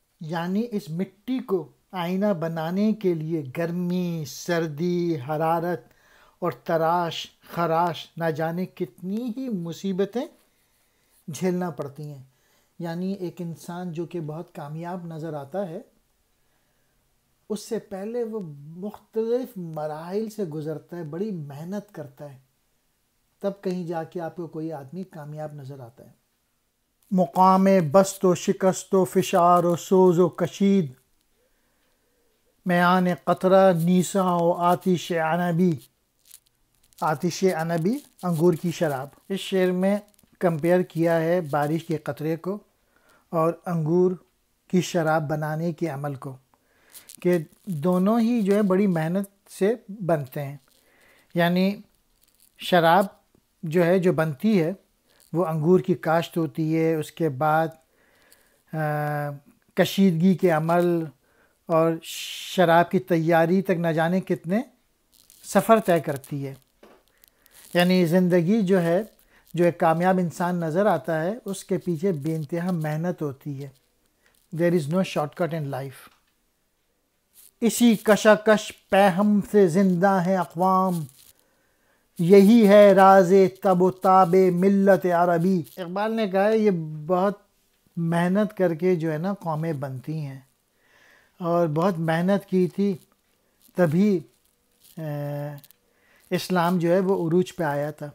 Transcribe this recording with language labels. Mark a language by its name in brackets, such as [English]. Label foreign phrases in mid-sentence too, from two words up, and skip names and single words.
[Urdu] یعنی اس مٹی کو آئینہ بنانے کے لیے گرمی، سردی، حرارت اور تراش خراش نہ جانے کتنی ہی مصیبتیں جھیلنا پڑتی ہیں۔ یعنی ایک انسان جو کہ بہت کامیاب نظر آتا ہے، اس سے پہلے وہ مختلف مراحل سے گزرتا ہے، بڑی محنت کرتا ہے، تب کہیں جا کے آپ کو کوئی آدمی کامیاب نظر آتا ہے۔ [Persian] مقام بست و شکست و فشار و سوز و کشید، میان قطرہ نیساں و آتش عنبی۔ آتش عنبی [Urdu] انگور کی شراب۔ اس شعر میں کمپیئر کیا ہے بارش کے قطرے کو اور انگور کی شراب بنانے کے عمل کو، کہ دونوں ہی جو ہے بڑی محنت سے بنتے ہیں۔ یعنی شراب جو ہے جو بنتی ہے وہ انگور کی کاشت ہوتی ہے، اس کے بعد کشیدگی کے عمل اور شراب کی تیاری تک نہ جانے کتنے سفر طے کرتی ہے۔ یعنی زندگی جو ہے، جو ایک کامیاب انسان نظر آتا ہے، اس کے پیچھے بے انتہا محنت ہوتی ہے۔ [English] There is no shortcut in life۔ [Urdu] اسی کشاکش پیہم سے زندہ ہیں اقوام، یہی ہے راز تب و تاب ملت عربی۔ اقبال نے کہا ہے یہ بہت محنت کر کے جو ہے نا قومیں بنتی ہیں، اور بہت محنت کی تھی تبھی اسلام جو ہے وہ عروج پہ آیا تھا۔